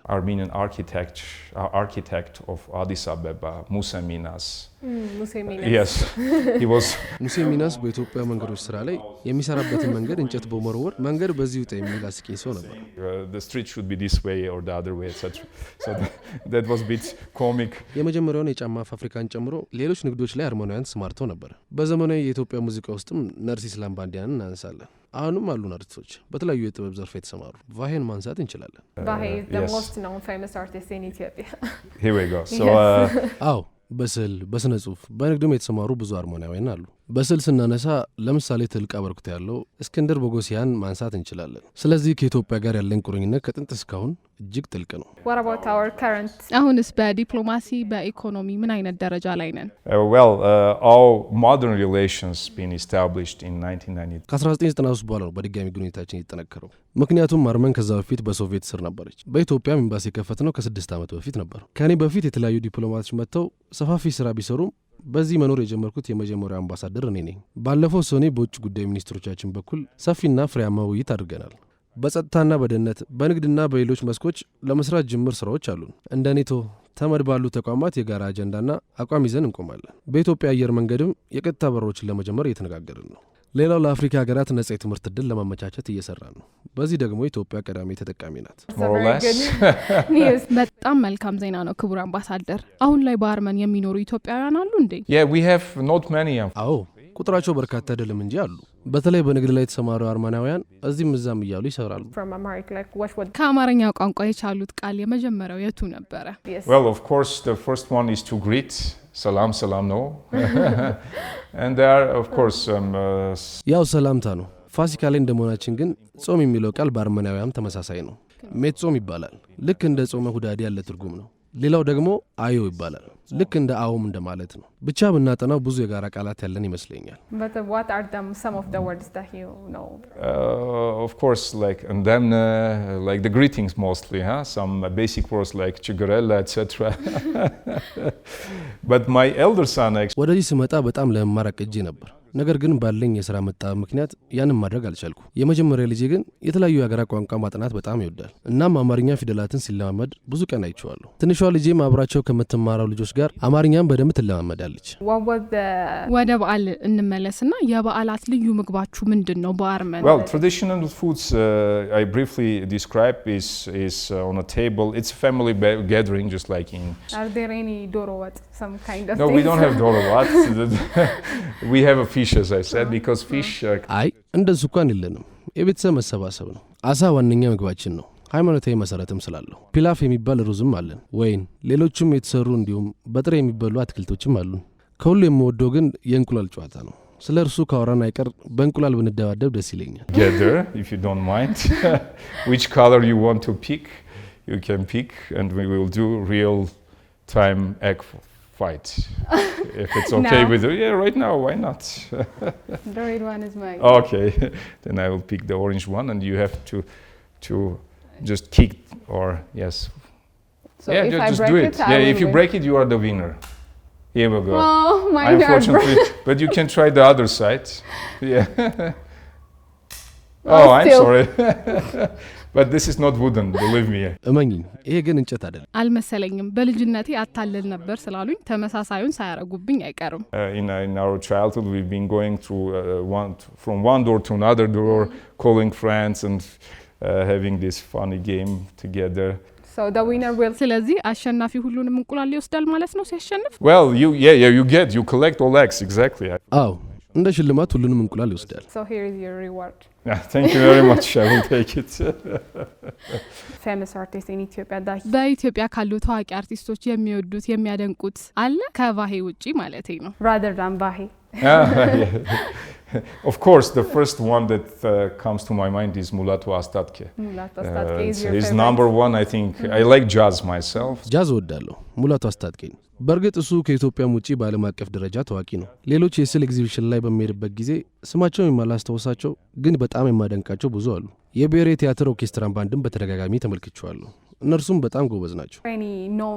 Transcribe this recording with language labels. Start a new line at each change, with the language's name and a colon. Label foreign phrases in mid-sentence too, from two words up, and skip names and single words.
English: Armenian architect of Addis Ababa, Musa Minas. ሙሴ ሚናስ Yes, he was.
Amharic: ሙሴ ሚናስ በኢትዮጵያ መንገዶች ስራ ላይ የሚሰራበትን መንገድ እንጨት በመወርወር መንገድ በዚህ ውጣ የሚል አስቂኝ ሰው ነበር።
English: The street should be this way or the other way, etc. So that was a bit comic.
Amharic: የመጀመሪያውን የጫማ ፋብሪካን ጨምሮ ሌሎች ንግዶች ላይ አርመናውያን ተሰማርተው ነበር። በዘመናዊ የኢትዮጵያ ሙዚቃ ውስጥም ነርሲስ ላምባዲያንን እናነሳለን። አሁንም አሉን አርቲስቶች በተለያዩ የጥበብ ዘርፍ የተሰማሩ። ቫሄን ማንሳት እንችላለን።
English: ባሄ the Yes. most known famous artist in Ethiopia. Here we go. So
Amharic: አዎ በስዕል በስነ ጽሁፍ በንግድም የተሰማሩ ብዙ አርመናውያን አሉ። በስዕል ስናነሳ ለምሳሌ ትልቅ አበርክቶ ያለው እስክንድር ቦጎሲያን ማንሳት እንችላለን። ስለዚህ ከኢትዮጵያ ጋር ያለን ቁርኝነት ከጥንት እስካሁን እጅግ ጥልቅ ነው።
English: What about our current?
Amharic: አሁንስ በዲፕሎማሲ በኢኮኖሚ ምን አይነት ደረጃ ላይ ነን?
English: all modern relations been established in 1990.
Amharic: ከ1993 በኋላ ነው በድጋሚ ግንኙነታችን የተጠነከረው። ምክንያቱም አርመን ከዛ በፊት በሶቪየት ስር ነበረች። በኢትዮጵያም ኤምባሲ የከፈትነው ከ6 ዓመት በፊት ነበር። ከኔ በፊት የተለያዩ ዲፕሎማቶች መጥተው ሰፋፊ ስራ ቢሰሩም በዚህ መኖር የጀመርኩት የመጀመሪያው አምባሳደር እኔ ነኝ። ባለፈው ሰኔ በውጭ ጉዳይ ሚኒስትሮቻችን በኩል ሰፊና ፍሬያማ ውይይት አድርገናል። በጸጥታና በደህንነት በንግድና በሌሎች መስኮች ለመስራት ጅምር ስራዎች አሉን። እንደ ኔቶ ተመድ ባሉ ተቋማት የጋራ አጀንዳና አቋም ይዘን እንቆማለን። በኢትዮጵያ አየር መንገድም የቀጥታ በሮችን ለመጀመር እየተነጋገርን ነው። ሌላው ለአፍሪካ ሀገራት ነጻ የትምህርት ዕድል ለማመቻቸት እየሰራ ነው። በዚህ ደግሞ ኢትዮጵያ ቀዳሚ ተጠቃሚ ናት።
English: More or less. News.
Amharic: በጣም መልካም ዜና ነው ክቡር አምባሳደር። አሁን ላይ በአርመን የሚኖሩ ኢትዮጵያውያን አሉ እንዴ?
English: Yeah, we have not many.
Amharic: አዎ ቁጥራቸው በርካታ አይደለም እንጂ አሉ። በተለይ በንግድ ላይ የተሰማሩ አርመናውያን እዚህም እዛም እያሉ ይሰራሉ።
English: From Amharic, like what would?
Amharic: ከአማርኛ ቋንቋ የቻሉት ቃል የመጀመሪያው የቱ ነበረ?
English: Yes. Well, of course, the first one is to greet. Salam, salam, no. And there are, of course,
Amharic: ያው ሰላምታ ነው። ፋሲካ ላይ እንደመሆናችን ግን ጾም የሚለው ቃል በአርመናውያን ተመሳሳይ ነው። ሜት ጾም ይባላል። ልክ እንደ ጾመ ሁዳዴ ያለ ትርጉም ነው። ሌላው ደግሞ አዮ ይባላል። ልክ እንደ አዎም እንደማለት ነው። ብቻ ብናጠናው ብዙ የጋራ ቃላት ያለን ይመስለኛል።
English: But what are some of the words that you know? of course, like ndemne, like the greetings mostly, some basic words like chigarella, etc. But my elder son actually.
Amharic: ወደዚህ ስመጣ በጣም ለመማር አቅጄ ነበር። ነገር ግን ባለኝ የሥራ መጣበብ ምክንያት ያንን ማድረግ አልቻልኩ። የመጀመሪያ ልጄ ግን የተለያዩ የሀገራ ቋንቋ ማጥናት በጣም ይወዳል። እናም አማርኛ ፊደላትን ሲለማመድ ብዙ ቀን አይቼዋለሁ። ትንሿ ልጄም አብራቸው ከምትማራው ልጆች ጋር አማርኛም በደንብ ትለማመዳለች።
English: What was the?
Amharic: ወደ በዓል እንመለስና የበዓላት ልዩ ምግባችሁ ምንድን ነው በአርመን?
English: Well, traditional foods I briefly describe is on a table. It's a family gathering, just like in. Are there any doro what? Some kind of? No, we things? don't have doro what. We have a fish, as I said, because fish.
Amharic: አይ እንደሱ እንኳን የለንም። የቤተሰብ መሰባሰብ ነው። አሳ ዋነኛ ምግባችን ነው። ሃይማኖታዊ መሰረትም ስላለው ፒላፍ የሚባል ሩዝም አለን። ወይን ሌሎችም የተሰሩ እንዲሁም በጥሬ የሚበሉ አትክልቶችም አሉን። ከሁሉ የምወደው ግን የእንቁላል ጨዋታ ነው። ስለ እርሱ ካወራን አይቀር በእንቁላል ብንደባደብ ደስ ይለኛል።
English: Together, if you don't mind, which color you want to pick, you can pick, and we will do real-time egg fight. If it's okay Now? with you, yeah, right now, why not? The red one is mine. Okay, then I will pick the orange one, and you have to just kick or yes. So Yeah, if I just break do it, it. I Yeah, will if you win. break it, you are the winner. Here we go. Oh, mine are Unfortunately, broken. but you can try the other side. Yeah. Oh, Oh, I'm still. sorry. But this is not wooden, believe me.
Amharic: እመኝኝ ይሄ ግን እንጨት አይደለም። አልመሰለኝም። በልጅነቴ አታልል ነበር ስላሉኝ ተመሳሳዩን ሳያረጉብኝ አይቀርም።
English: In our childhood, we've been going through from one door to another door, calling friends and having this funny game together. So the winner will.
Amharic: ስለዚህ አሸናፊ ሁሉንም እንቁላል ይወስዳል ማለት ነው ሲያሸንፍ?
English: Well, you collect all eggs, exactly.
Amharic: አዎ እንደ ሽልማት ሁሉንም እንቁላል ይወስዳል።
English: So here is your reward. Yeah, thank you very much. I will take it. Famous artist in Ethiopia that.
Amharic: በኢትዮጵያ ካሉ ታዋቂ አርቲስቶች የሚወዱት የሚያደንቁት አለ ከቫሄ ውጪ ማለቴ ነው።
English: Rather than Bahi. Of course, the first one that comes to my mind is Mulatu Astatke. Mulatu Astatke is your He's favorite. number one, I think. I like jazz myself.
Amharic: ጃዝ እወዳለሁ። ሙላቱ አስታጥቄኝ። በእርግጥ እሱ ከኢትዮጵያም ውጪ በዓለም አቀፍ ደረጃ ታዋቂ ነው። ሌሎች የስዕል ኤግዚቢሽን ላይ በሚሄድበት ጊዜ ስማቸውን የማላስታውሳቸው ግን በጣም የማደንቃቸው ብዙ አሉ። የብሔራዊ ቲያትር ኦርኬስትራን ባንድም በተደጋጋሚ ተመልክቼዋለሁ። እነርሱም በጣም ጎበዝ ናቸው።
English: Any known.